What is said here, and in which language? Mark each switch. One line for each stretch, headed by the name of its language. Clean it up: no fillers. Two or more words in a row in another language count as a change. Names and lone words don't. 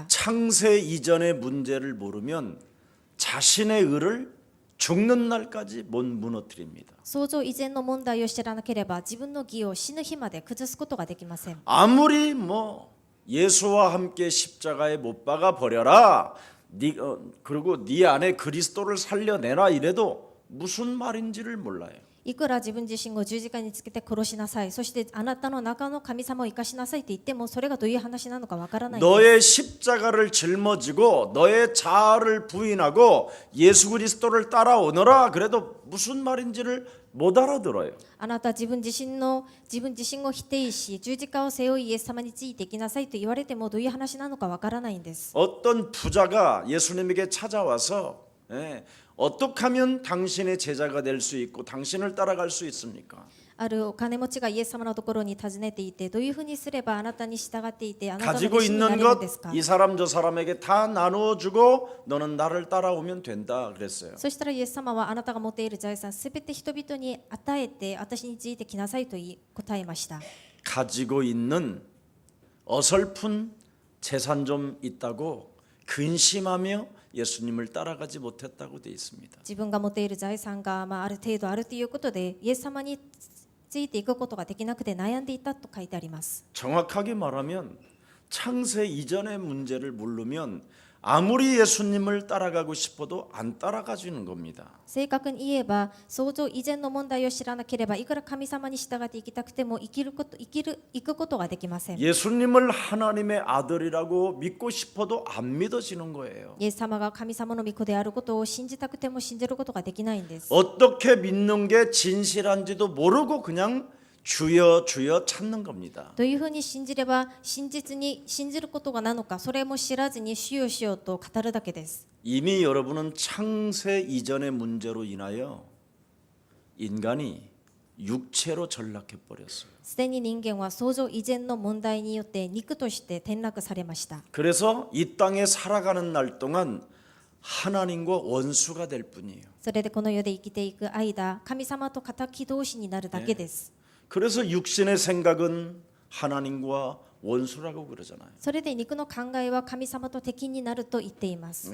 Korean: 창세 이전의 문제를 모르면 자신의 의를 죽는 날까지 못 무너뜨립니다.
Japanese: 創造以前の問題を知らなければ自分の義を死ぬ日まで崩すことができません。
Korean: 아무리 뭐 예수와 함께 십자가에 못 박아 버려라. 그리고 네 안에 그리스도를 살려내라 이래도 무슨 말인지를 몰라요.
Japanese: いくら自分自身を十字架につけて殺しなさい、そしてあなたの中の神様を生かしなさいと言ってもそれがどういう話なのかわからないんです。
Korean: 너의 십자가를 짊어지고 너의 자아를 부인하고 예수 그리스도를 따라오너라 그래도 무슨 말인지를 못 알아들어요.
Japanese: あなた自分自身を否定し十字架を背負いイエス様についていきなさいと言われてもどういう話なのかわからないんです。
Korean: 어떤 부자가 예수님에게 찾아와서 어떻게 하면 당신의 제자가 될 수 있고 당신을 따라갈 수 있습니까?
Japanese: あるお金持ちがイエス様のところに訪ねていてどういうふうにすればあなたに従っていてあなたの
Korean: 가지고
Japanese: 弟子にな
Korean: 있는
Japanese: れるん
Korean: 것
Japanese: ですか。
Korean: 이 사람 저 사람에게 다 나누어 주고 너는 나를 따라오면 된다 그랬어요.
Japanese: そしたらイエス様はあなたが持っている財産すべて人々に与えて私についてきなさいと言い答えました。
Korean: 가지고 있는 어설픈 재산 좀 있다고 근심하며 예수님을 따라가지 못했다고 돼 있습니다.
Japanese: 自分が持っている財産がある程度あるということでイエス様についていくことができなくて悩んでいたと書いてあります。
Korean: 정확하게 말하면 창세 이전의 문제를 모르면 아무리 예수님을 따라가고 싶어도 안 따라가지는 겁니다.
Japanese: 正確に言えば創造以前の問題を知らなければいくら神様に従って生きたくても行くことができません。
Korean: 예수님을 하나님의 아들이라고 믿고 싶어도 안 믿어지는 거예요.
Japanese: イエス様が神様の御子であることを信じたくても信じることができないんです。
Korean: 어떻게 믿는 게 진실한지도 모르고 그냥 주여 주여 찾는 겁니다.
Japanese: どういうふうに信じれば真実に信じることがなのかそれも知らずに主よ主よと語るだけです。
Korean: 이미 여러분은 창세 이전의 문제로 인하여 인간이 육체로 전락해 버렸어요.
Japanese: すでに人間は創造以前の問題によって肉として転落されました。
Korean: 그래서 이 땅에 살아가는 날 동안 하나님과 원수가 될 뿐이에요.
Japanese: それでこの世で生きていく間神様と敵同士になるだけです。
Korean: 그래서 육신의 생각은 하나님과 원수라고 그러잖아요.
Japanese: それで肉の考えは神様と敵になると言っています。